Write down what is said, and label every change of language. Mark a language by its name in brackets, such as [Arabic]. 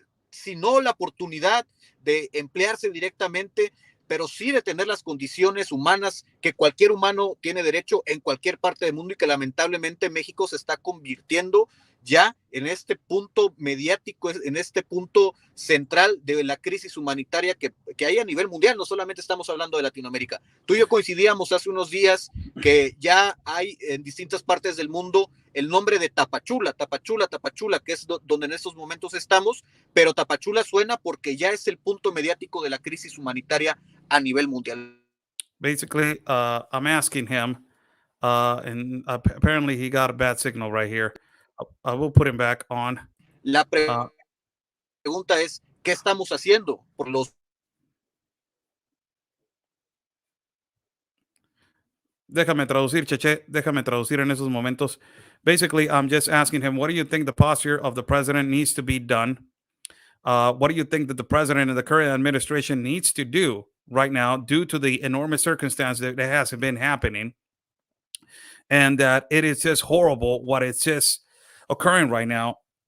[Spanish] si no la oportunidad de emplearse directamente, pero sí de tener las condiciones humanas que cualquier humano tiene derecho en cualquier parte del mundo y que lamentablemente México se está convirtiendo ya en este punto mediático, en este punto central de la crisis humanitaria que hay a nivel mundial, no solamente estamos hablando de Latinoamérica. Tú y yo coincidíamos hace unos días que ya hay en distintas partes del mundo el nombre de Tapachula, que es donde en estos momentos estamos, pero Tapachula suena porque ya es el punto mediático de la crisis humanitaria a nivel mundial. [English] Basically, I'm asking him, and apparently he got a bad signal right here. I will put him back on. [Spanish] La pregunta es, ¿qué estamos haciendo por los... Déjame traducir, Cheche. Déjame traducir en esos momentos. [English] Basically, I'm just asking him, what do you think the posture of the president needs to be done? What do you think that the president and the current administration needs to do right now due to the enormous circumstance that has been happening? And that it is just horrible what is just occurring right now.